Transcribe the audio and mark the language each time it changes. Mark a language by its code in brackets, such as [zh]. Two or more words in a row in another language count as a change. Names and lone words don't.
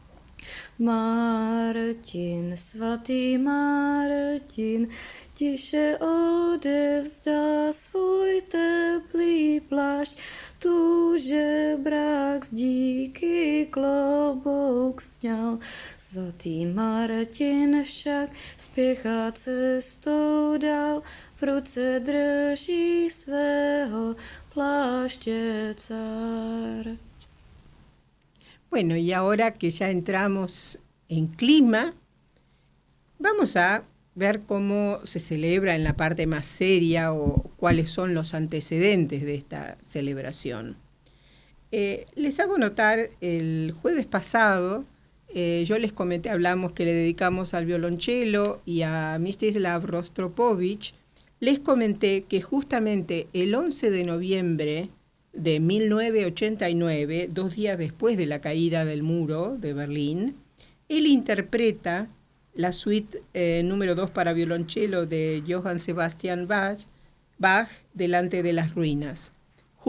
[cs] Martin, svatý Martin, tiše odevzdá svůj teplý plášť, tu žebrák z díky klobouk sňal. Svatý Martin však spěchá cestou dál, v ruce drží svého pláště cár. [es] Bueno, y ahora que ya entramos en clima, vamos a ver cómo se celebra en la parte más seria o cuáles son los antecedentes de esta celebración. Les hago notar, el jueves pasado, yo les comenté, hablamos que le dedicamos al violonchelo y a Mstislav Rostropovich, les comenté que justamente el 11 de noviembre de 1989, 2 días después de la caída del muro de Berlín, él interpreta la suite número 2 para violonchelo de Johann Sebastian Bach delante de las ruinas.